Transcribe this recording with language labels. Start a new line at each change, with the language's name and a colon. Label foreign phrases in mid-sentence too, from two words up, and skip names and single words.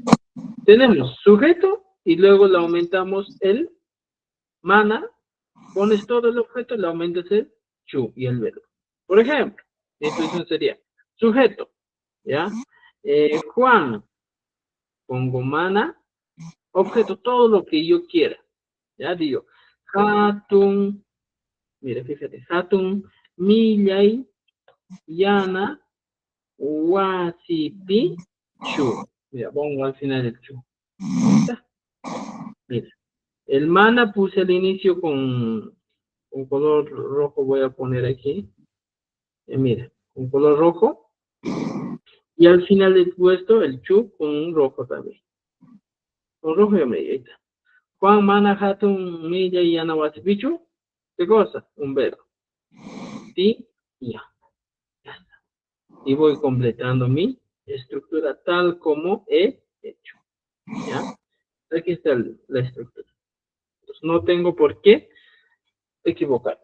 Spanish: Tenemos sujeto y luego le aumentamos el mana, pones todo el objeto, le aumentas el chu y el verbo. Por ejemplo, la expresión sería sujeto, ¿ya? Juan, pongo mana, objeto, todo lo que yo quiera, ¿ya? Digo, hatun, mira, fíjate,
Quechua: hatun, millay, yana, wasipi, chu.
Spanish: Mira, pongo al final el chu. ¿Está? Mira, el mana puse al inicio con color rojo, voy a poner aquí. Mira, un color rojo. Y al final he puesto el chu con un rojo también. Con rojo y amarillo. Ahí está.
Quechua: Juan mana hatun milla y ana wasipichu.
Spanish: ¿Qué cosa? Un verbo. Sí y ya. Ya está. Y voy completando mi estructura tal como he hecho. ¿Ya? Aquí está la estructura. Entonces, no tengo por qué equivocar.